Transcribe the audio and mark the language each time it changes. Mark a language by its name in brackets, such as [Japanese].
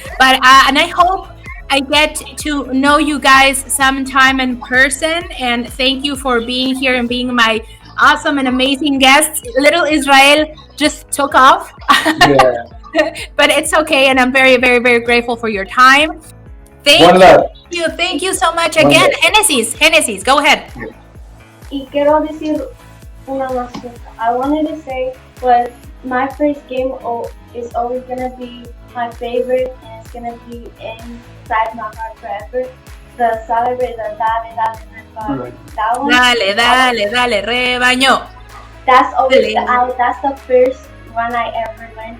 [English] But and I hope I get to know you guys sometime in person. And thank you for being here and being my awesome and amazing guests. Little Israel just took off. Yeah. But it's okay. And I'm very, very, very grateful for your time. Thank you so much again. Genesis, go ahead. [Spanish] Y quiero decir una más cosa. [English] I wanted to say, well, my first game is always gonna be my favorite, and it's gonna be inside my heart forever. The celebrate the dale, that one. [Spanish] Dale, rebaño. [English] That's always that's the first one I ever learned.